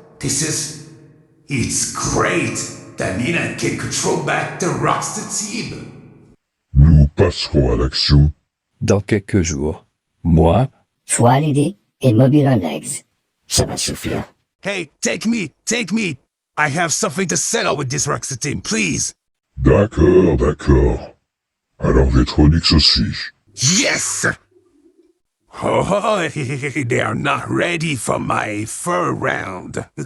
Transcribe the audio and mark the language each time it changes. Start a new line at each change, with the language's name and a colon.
English: It's great that Nina can control back the Rockstar team.
French: Nous passerons à l'action. Dans quelques jours, moi, toi, Lily, et Mobile on Legs. Ça va suffire.
English: Hey, take me! I have something to settle with this Rockstar team, please!
French: D'accord. Alors Vetronix aussi.
English: Yes! Oh, they are not ready for my fur round.